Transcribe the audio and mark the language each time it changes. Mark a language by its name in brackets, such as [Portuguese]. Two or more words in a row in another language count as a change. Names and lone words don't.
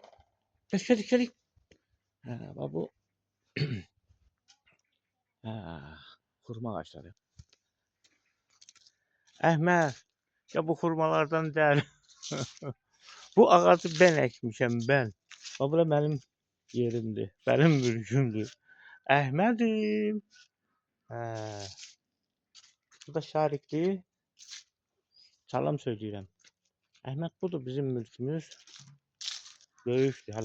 [Turkish] Şerik şerik. Ha, bak bu. Ha, hurma ağaçları. [Azerbaijani] Əhməd. [Turkish] Ya bu hurmalardan değil. Bu ağacı ben ekmişim ben. [Azerbaijani] Bax bura mənim yerimdir. [Turkish] Benim mülkümdür. Əhmədim. Hə. [Azerbaijani] Bu da şarikdir. Salam söyləyirəm. Əhməd budur bizim mülkümüz. Böyükdür hələ.